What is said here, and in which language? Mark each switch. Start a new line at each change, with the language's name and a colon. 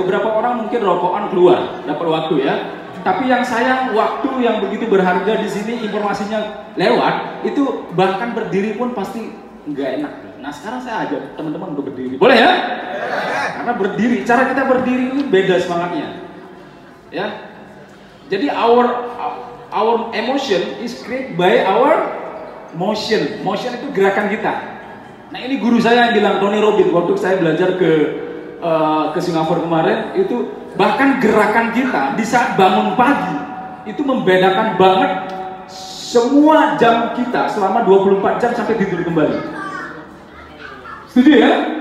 Indonesian: Beberapa orang mungkin rokokan keluar, dapat waktu ya. Tapi yang sayang, waktu yang begitu berharga di sini, informasinya lewat, itu bahkan berdiri pun pasti nggak enak. Nah sekarang saya ajak teman-teman untuk berdiri, boleh ya? Karena berdiri, cara kita berdiri ini beda semangatnya, ya. Jadi
English: our emotion is created by our motion.
Indonesian: Motion itu gerakan kita. Nah ini guru saya yang bilang, Tony Robbins, waktu saya belajar ke Singapura kemarin, itu bahkan gerakan kita di saat bangun pagi itu membedakan banget semua jam kita selama 24 jam sampai tidur kembali. Setuju ya?